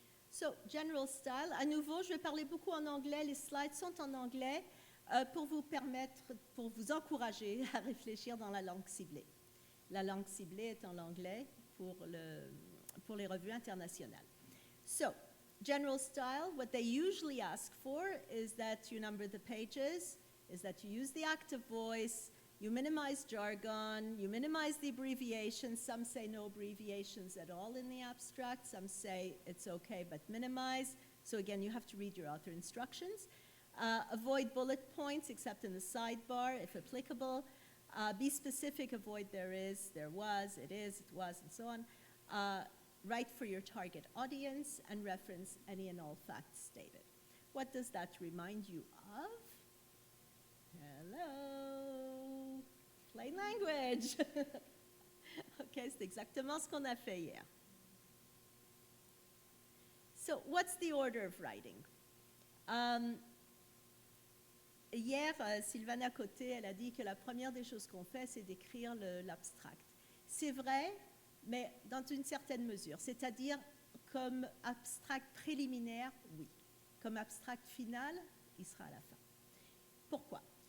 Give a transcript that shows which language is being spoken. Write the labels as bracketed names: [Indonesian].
[English] So, general style. [French] À nouveau, je vais parler beaucoup en anglais. Les slides sont en anglais pour vous encourager à réfléchir dans la langue ciblée. La langue ciblée est en anglais pour les revues internationales. [English] So, general style, what they usually ask for is that you number the pages, is that you use the active voice, you minimize jargon, you minimize the abbreviations. Some say no abbreviations at all in the abstract. Some say it's okay, but minimize. So again, you have to read your author instructions. Avoid bullet points except in the sidebar, if applicable. Be specific, avoid there is, there was, it is, it was, and so on. Write for your target audience and reference any and all facts stated. What does that remind you of? Hello, plain language. [French] Ok, c'est exactement ce qu'on a fait hier. [English] So, what's the order of writing? [French] Hier, Sylvana Côté, elle a dit que la première des choses qu'on fait, c'est d'écrire l'abstract. C'est vrai, mais dans une certaine mesure. C'est-à-dire, comme abstract préliminaire, oui. Comme abstract final, il sera à la fin. Pourquoi?